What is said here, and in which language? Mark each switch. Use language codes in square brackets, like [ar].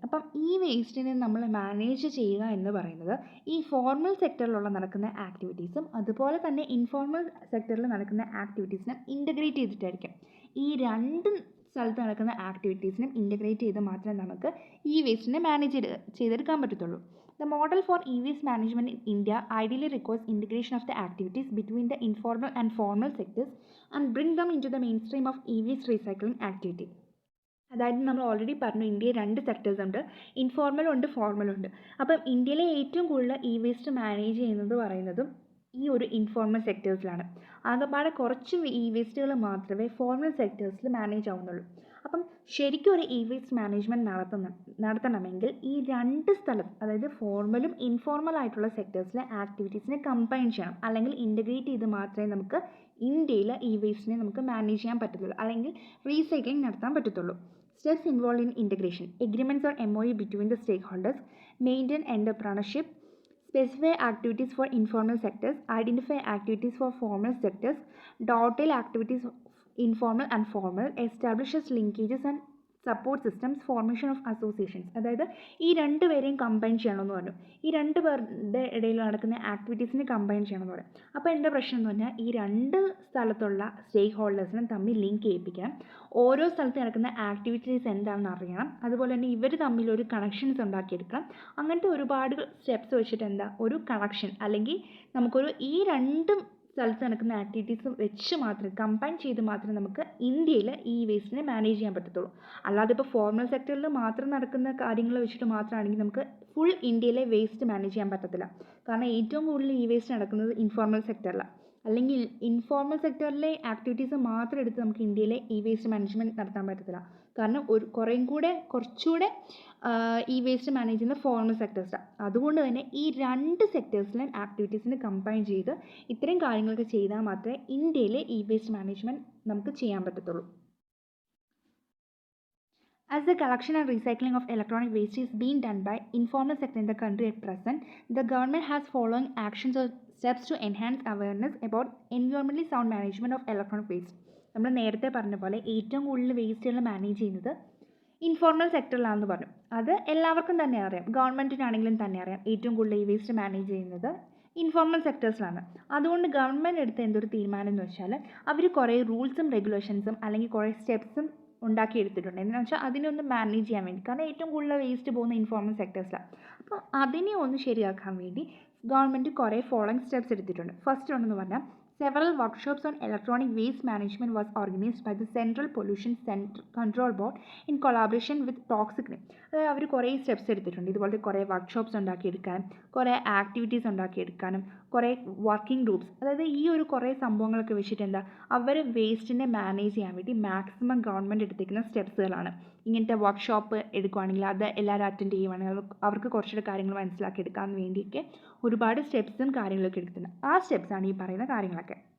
[ml] അപ്പം ഈ വേസ്റ്റിനെ നമ്മൾ മാനേജ് ചെയ്യുക എന്ന് പറയുന്നത് ഈ ഫോർമൽ സെക്ടറിലുള്ള നടക്കുന്ന ആക്ടിവിറ്റീസും അതുപോലെ തന്നെ ഇൻഫോർമൽ സെക്ടറിൽ നടക്കുന്ന ആക്ടിവിറ്റീസിനും ഇൻ്റഗ്രേറ്റ് ചെയ്തിട്ടായിരിക്കും. ഈ രണ്ട് സ്ഥലത്ത് നടക്കുന്ന ആക്ടിവിറ്റീസിനും ഇൻ്റഗ്രേറ്റ് ചെയ്ത് മാത്രമേ നമുക്ക് ഈ വേസ്റ്റിനെ മാനേജ് ചെയ്തെടുക്കാൻ പറ്റത്തുള്ളൂ. [en] The model for e-waste management in India ideally requires integration of the activities between the informal and formal sectors and bring them into the mainstream of e-waste recycling activity. [ml] അതായത് നമ്മൾ already പറഞ്ഞു, ഇന്ത്യയിൽ രണ്ട് sectors ഉണ്ട്, ഇൻഫോർമലും ഉണ്ട് ഫോർമലും ഉണ്ട്. അപ്പം ഇന്ത്യയിലെ ഏറ്റവും കൂടുതൽ ഇ വേസ്റ്റ് മാനേജ് ചെയ്യുന്നത് പറയുന്നതും ഈ ഒരു ഇൻഫോർമൽ സെക്ടേഴ്സിലാണ്. ആകെപ്പാടെ കുറച്ച് ഇ വേസ്റ്റുകൾ മാത്രമേ ഫോർമൽ സെക്ടേഴ്സിൽ മാനേജ് ആവുന്നുള്ളൂ. അപ്പം ശരിക്കും ഒരു ഇ വേസ്റ്റ് മാനേജ്മെൻറ്റ് നടത്തണമെങ്കിൽ ഈ രണ്ട് സ്ഥലം, അതായത് ഫോർമലും ഇൻഫോർമൽ ആയിട്ടുള്ള സെക്ടേഴ്സിലെ ആക്ടിവിറ്റീസിനെ കമ്പൈൻ ചെയ്യണം, അല്ലെങ്കിൽ ഇൻ്റഗ്രേറ്റ് ചെയ്ത് മാത്രമേ നമുക്ക് ഇന്ത്യയിൽ ഇ വേസ്റ്റിനെ നമുക്ക് മാനേജ് ചെയ്യാൻ പറ്റത്തുള്ളൂ, അല്ലെങ്കിൽ റീസൈക്ലിംഗ് നടത്താൻ പറ്റത്തുള്ളൂ. [en] Steps involved in integration: agreements or MOU between the stakeholders, maintain entrepreneurship, specify activities for informal sectors, identify activities for formal sectors, dovetail activities informal and formal, establishes linkages and support systems, formation of associations. [ml] അതായത് ഈ രണ്ട് പേരെയും combine ചെയ്യണമെന്ന് പറഞ്ഞു. ഈ രണ്ട് പേരുടെ ഇടയിൽ നടക്കുന്ന ആക്ടിവിറ്റീസിനെ കമ്പൈൻ ചെയ്യണമെന്ന് പറയും. അപ്പോൾ എന്താ പ്രശ്നം എന്ന് പറഞ്ഞാൽ ഈ രണ്ട് സ്ഥലത്തുള്ള സ്റ്റേക്ക് ഹോൾഡേഴ്സിനെ തമ്മിൽ ലിങ്ക് ചെയ്യിപ്പിക്കണം. ഓരോ സ്ഥലത്ത് നടക്കുന്ന ആക്ടിവിറ്റീസ് എന്താണെന്ന് അറിയണം. അതുപോലെ തന്നെ ഇവർ തമ്മിൽ ഒരു കണക്ഷൻസ് ഉണ്ടാക്കിയെടുക്കണം. അങ്ങനത്തെ ഒരുപാട് സ്റ്റെപ്സ് വെച്ചിട്ട് എന്താ ഒരു കണക്ഷൻ, അല്ലെങ്കിൽ നമുക്കൊരു ഈ രണ്ടും സ്ഥലത്ത് നടക്കുന്ന ആക്ടിവിറ്റീസ് വെച്ച് മാത്രമേ കമ്പൈൻ ചെയ്ത് മാത്രമേ നമുക്ക് ഇന്ത്യയിൽ ഈ വേസ്റ്റിനെ മാനേജ് ചെയ്യാൻ പറ്റത്തുള്ളൂ. അല്ലാതെ ഇപ്പോൾ ഫോർമൽ സെക്ടറിൽ മാത്രം നടക്കുന്ന കാര്യങ്ങൾ വെച്ചിട്ട് മാത്രമാണെങ്കിൽ നമുക്ക് ഫുൾ ഇന്ത്യയിലെ വേസ്റ്റ് മാനേജ് ചെയ്യാൻ പറ്റത്തില്ല. കാരണം ഏറ്റവും കൂടുതൽ ഈ വേസ്റ്റ് നടക്കുന്നത് ഇൻഫോർമൽ സെക്ടറിലാണ്. അല്ലെങ്കിൽ ഇൻഫോർമൽ സെക്ടറിലെ ആക്ടിവിറ്റീസ് മാത്രം എടുത്ത് നമുക്ക് ഇന്ത്യയിലെ ഇ വേസ്റ്റ് മാനേജ്മെൻറ്റ് നടത്താൻ പറ്റത്തില്ല. കാരണം കുറച്ചുകൂടെ ഈ വേസ്റ്റ് മാനേജ് ചെയ്യുന്ന ഫോർമൽ സെക്ടേഴ്സാണ്. അതുകൊണ്ട് തന്നെ ഈ രണ്ട് സെക്ടേഴ്സിലെയും ആക്ടിവിറ്റീസിനെ കമ്പൈൻ ചെയ്ത് ഇത്രയും കാര്യങ്ങളൊക്കെ ചെയ്താൽ മാത്രമേ ഇന്ത്യയിലെ ഇ വേസ്റ്റ് മാനേജ്മെൻറ്റ് നമുക്ക് ചെയ്യാൻ പറ്റത്തുള്ളൂ. [en] As the collection and recycling of electronic waste is being done by informal sector in the country at present, the government has following actions or steps to enhance awareness about environmentally sound management of electronic waste. [ml] നമ്മൾ നേരത്തെ പറഞ്ഞ പോലെ ഏറ്റവും കൂടുതൽ വേസ്റ്റുകൾ manage ചെയ്യുന്നത് informal സെക്ടറിലാണെന്ന് പറഞ്ഞു. അത് എല്ലാവർക്കും തന്നെ അറിയാം, ഗവൺമെൻറ്റിനാണെങ്കിലും തന്നെ അറിയാം ഏറ്റവും കൂടുതൽ ഈ വേസ്റ്റ് മാനേജ് ചെയ്യുന്നത് ഇൻഫോർമൽ സെക്ടേഴ്സിലാണ്. അതുകൊണ്ട് ഗവൺമെൻറ് എടുത്ത എന്തൊരു തീരുമാനം എന്ന് വെച്ചാൽ അവർ കുറേ റൂൾസും റെഗുലേഷൻസും അല്ലെങ്കിൽ കുറേ സ്റ്റെപ്സും ഉണ്ടാക്കിയെടുത്തിട്ടുണ്ട്. എന്താണെന്ന് വെച്ചാൽ അതിനൊന്ന് മാനേജ് ചെയ്യാൻ വേണ്ടി. കാരണം ഏറ്റവും കൂടുതൽ വേസ്റ്റ് പോകുന്ന ഇൻഫോർമൽ സെക്ടേഴ്സിലാണ്. അപ്പോൾ അതിനെ ഒന്ന് ശരിയാക്കാൻ വേണ്ടി ഗവൺമെൻറ് കുറേ ഫോളോയിങ് സ്റ്റെപ്സ് എടുത്തിട്ടുണ്ട്. ഫസ്റ്റ് ഉണ്ടെന്ന് പറഞ്ഞാൽ [en] several workshops on electronic waste management was organized by the Central Pollution Control Board in collaboration with Toxicnim. [ml] അതായത് അവർ കുറേ സ്റ്റെപ്സ് എടുത്തിട്ടുണ്ട്. ഇതുപോലത്തെ കുറേ വർക്ക്ഷോപ്സ് ഉണ്ടാക്കിയെടുക്കാനും കുറേ ആക്ടിവിറ്റീസ് ഉണ്ടാക്കിയെടുക്കാനും കുറേ വർക്കിംഗ് ഗ്രൂപ്പ്സ്, അതായത് ഈ ഒരു കുറേ സംഭവങ്ങളൊക്കെ വെച്ചിട്ട് എന്താ അവർ വേസ്റ്റിനെ മാനേജ് ചെയ്യാൻ വേണ്ടി മാക്സിമം ഗവൺമെൻറ് എടുത്തിരിക്കുന്ന സ്റ്റെപ്സുകളാണ്. ഇങ്ങനത്തെ വർക്ക്ഷോപ്പ് എടുക്കുകയാണെങ്കിൽ അത് എല്ലാവരും അറ്റൻഡ് ചെയ്യുവാണെങ്കിൽ അവർക്ക് കുറച്ചുകൂടെ കാര്യങ്ങൾ മനസ്സിലാക്കി എടുക്കാൻ വേണ്ടിയൊക്കെ ഒരുപാട് സ്റ്റെപ്സും കാര്യങ്ങളൊക്കെ എടുത്തിട്ടുണ്ട്. ആ സ്റ്റെപ്സാണ് ഈ പറയുന്ന കാര്യങ്ങളൊക്കെ.